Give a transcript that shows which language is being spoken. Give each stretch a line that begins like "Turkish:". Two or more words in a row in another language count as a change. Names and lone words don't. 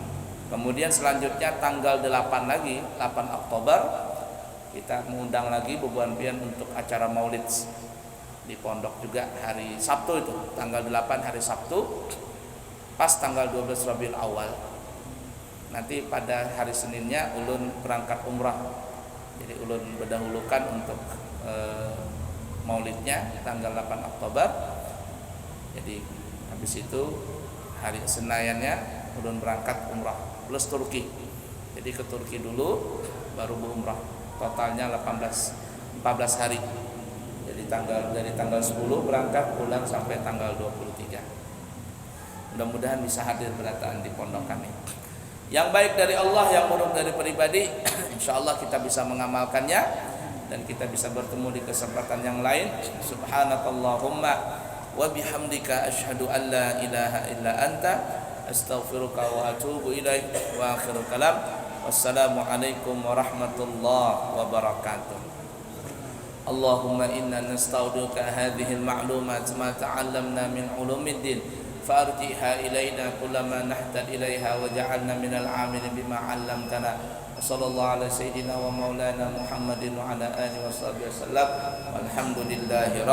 Indonesian: Kemudian selanjutnya tanggal 8 lagi, 8 Oktober kita mengundang lagi bebuan pian untuk acara maulid di pondok juga hari Sabtu itu, tanggal 8 hari Sabtu, pas tanggal 12 Rabiul Awal. Nanti pada hari Seninnya ulun berangkat umrah. Jadi ulun berdahulukan untuk maulidnya tanggal 8 Oktober. Jadi habis itu hari Senayannya ulun berangkat umrah plus Turki. Jadi ke Turki dulu baru berumrah. Totalnya 14 hari. Jadi dari tanggal 10 berangkat pulang sampai tanggal 23. Mudah-mudahan bisa hadir berataan di pondok kami. Yang baik dari Allah, yang buruk dari pribadi, insyaallah kita bisa mengamalkannya dan kita bisa bertemu di kesempatan yang lain.
Arabic: سبحانك اللهم وبحمدك أشهد أن لا إله إلا أنت أستغفرك وأتوب إليك. وآخر الكلام والسلام عليكم ورحمة الله وبركاته. اللهم إنا نستودعك هذه المعلومات ما تعلمنا من علوم الدين فارجعها إلينا كلما نحتاج إليها واجعلنا من العاملين بما علمتنا. صلى الله على سيدنا ومولانا محمد وعلى آله وصحبه وسلم.